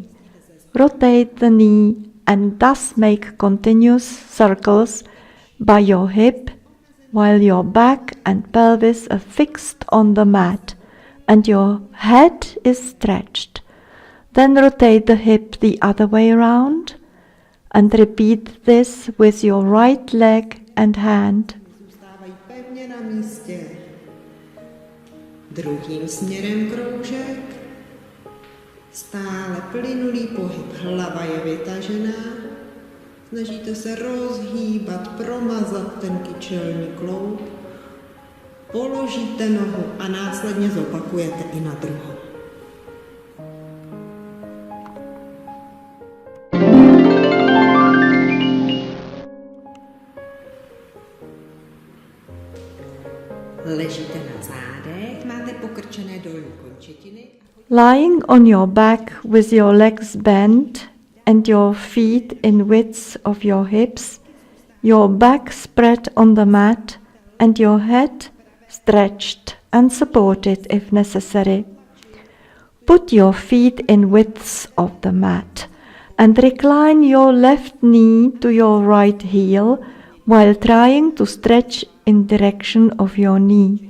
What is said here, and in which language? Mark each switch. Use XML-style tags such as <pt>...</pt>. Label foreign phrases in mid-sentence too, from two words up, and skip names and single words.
<en>Rotate the knee and thus make continuous circles by your hip while your back and pelvis are fixed on the mat and your head is stretched. Then rotate the hip the other way around and repeat this with your right leg and hand.</en> <cs>Zůstávají pevně na místě. Druhým směrem kroužek. Stále plynulý pohyb, hlava je vytažená. Snažíte se rozhýbat, promazat ten kyčelní kloub. Položíte nohu a následně zopakujete i na druhou. Ležíte na zádech, máte pokrčené dolní končetiny.</cs> <en>Lying on your back with your legs bent and your feet in width of your hips, your back spread on the mat and your head stretched and supported if necessary. Put your feet in widths of the mat and recline your left knee to your right heel while trying to stretch in direction of your knee.</en>